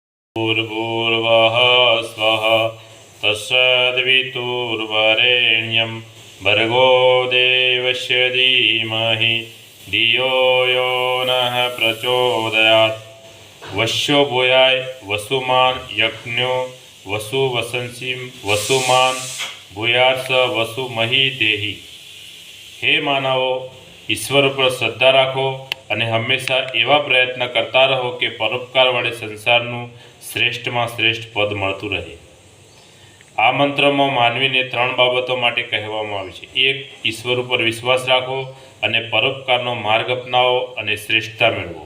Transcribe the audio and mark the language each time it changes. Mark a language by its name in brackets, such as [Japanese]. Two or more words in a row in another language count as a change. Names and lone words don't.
[Sanskrit] भूर्भुवः स्वः तत्सवितुर्वरेण्यं भर्गो देवस्य धीमहि धियो यो नः प्रचोदयात्। वश्यो भूयाय वसुमान् यज्ञो वसुवसंसि वसुमान् भूयात् स वसुमहि देहि। [Gujarati] હે માનવો, ઈશ્વર પર શ્રદ્ધા રાખો અને હંમેશા એવા પ્રયત્ન કરતા રહો કે પરોપકાર વડે સંસારનું શ્રેષ્ઠમાં શ્રેષ્ઠ પદ મળતું રહે। આ મંત્રમાં માનવીને ત્રણ બાબતો માટે કહેવામાં આવી છે। એક, ઈશ્વર ઉપર વિશ્વાસ રાખો અને પરોપકારનો માર્ગ અપનાવો અને શ્રેષ્ઠતા મેળવો।